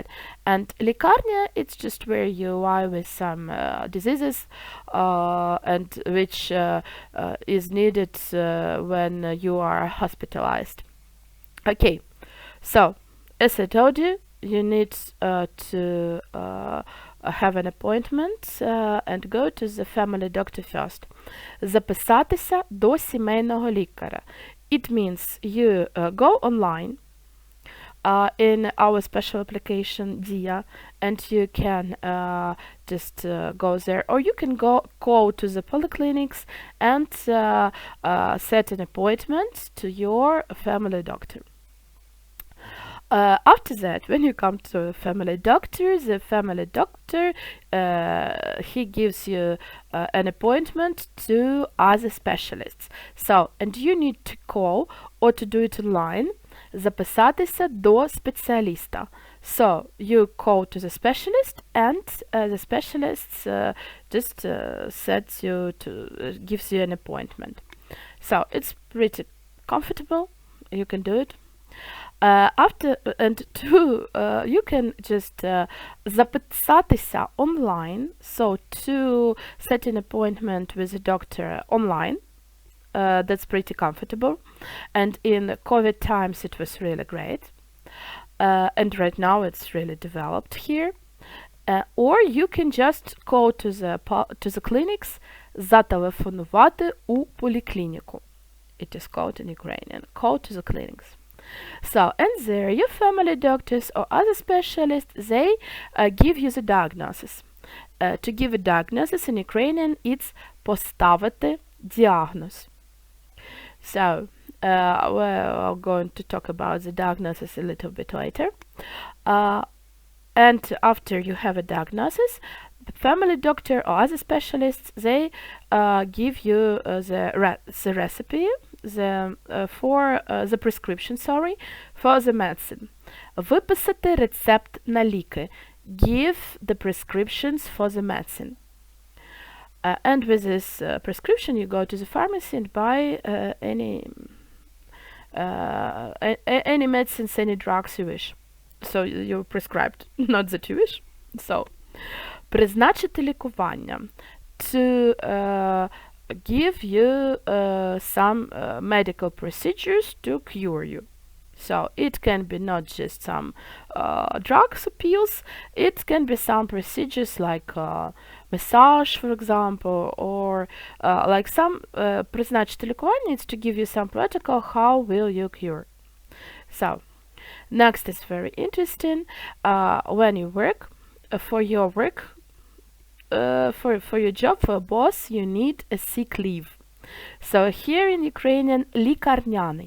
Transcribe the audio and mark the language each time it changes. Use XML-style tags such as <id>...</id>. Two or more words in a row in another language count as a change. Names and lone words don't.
<en>And лікарня, it's just where you lie with some diseases and which is needed when you are hospitalized. Okay, so as I told you, you need to have an appointment and go to the family doctor first.</en> <uk>Записатися до сімейного лікаря.</uk> <en>It means you go online in our special application DIA, and you can just go there, or you can call to the polyclinics and set an appointment to your family doctor. After that, when you come to a family doctor, the family doctor he gives you an appointment to other specialists. So, and you need to call or to do it online.</en> <uk>Записатися до спеціаліста.</uk> <en>So, you call to the specialist, and the specialist just sets you to gives you an appointment. So, it's pretty comfortable. You can do it. You can just записатися online, so to set an appointment with a doctor online. That's pretty comfortable, and in COVID times it was really great, and right now it's really developed here. Or you can just go to the clinics,</en> <uk>зателефонувати у поліклініку.</uk> <en>It is called in Ukrainian. Call to the clinics. So, and there your family doctors or other specialists, they give you the diagnosis. To give a diagnosis in Ukrainian, it's</en> <uk>поставити діагноз.</uk> <en>So, we're going to talk about the diagnosis a little bit later. And after you have a diagnosis, the family doctor or other specialists, they give you the recipe, the prescription, for the medicine.</en> <uk>Виписати рецепт на ліки.</uk> <en>Give the prescriptions for the medicine. And with this prescription, you go to the pharmacy and buy any medicines, any drugs you wish. So you're prescribed, not that you wish. So,</en> <uk>призначити лікування.</uk> <en>To give you some medical procedures to cure you. So it can be not just some drugs or pills, it can be some procedures like massage, for example, or like some</en> <uk>призначити лікування,</uk> <en>it's to give you some protocol how will you cure. So next is very interesting. When you work, for your work, for your job, for a boss, you need a sick leave. So here in Ukrainian, лікарняний.</en>